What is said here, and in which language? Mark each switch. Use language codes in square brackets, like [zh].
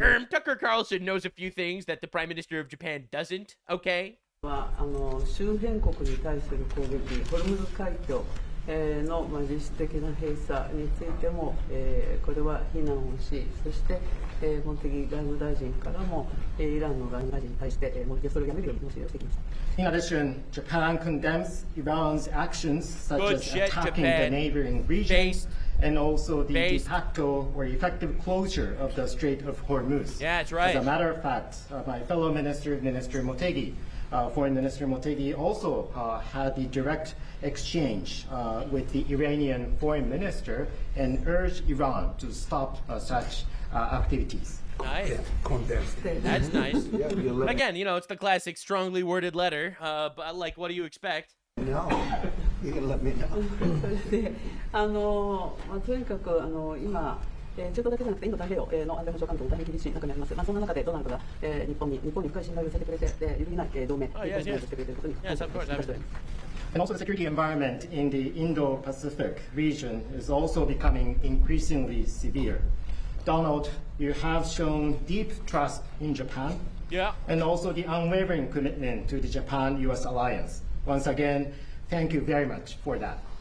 [en] Tucker Carlson knows a few things that the Prime Minister of Japan doesn't, okay? [ja] 周辺国に対する攻撃、ホルムズ海峡の実質的な閉鎖についても、これは非難をし、そして、茂木外務大臣からも、イランの外務大臣に対して、それをやめるように申し入れをしてきました。 [en] In addition, Japan condemns Iran's actions such as attacking the neighboring regions and also the de facto or effective closure of the Strait of Hormuz. Yeah, that's right. As a matter of fact, my fellow minister, Minister Motegi, Foreign Minister Motegi, also had the direct exchange with the Iranian Foreign Minister and urged Iran to stop such activities. Nice. That's nice. Again, you know, it's the classic strongly worded letter, but like, what do you expect? No, you can let me know. [ja] それでとにかく今中東だけじゃなくてインド太平洋の安全保障環境も大変厳しい中にあります。そんな中でドナルドが日本に深い信頼を寄せてくれて、揺るぎない同盟、日本に信頼をしてくれていることに感謝しております。 [en] And also the security environment in the Indo-Pacific region is also becoming increasingly severe. Donald, you have shown deep trust in Japan, and also the unwavering commitment to the Japan-US alliance. Once again, thank you very much for that.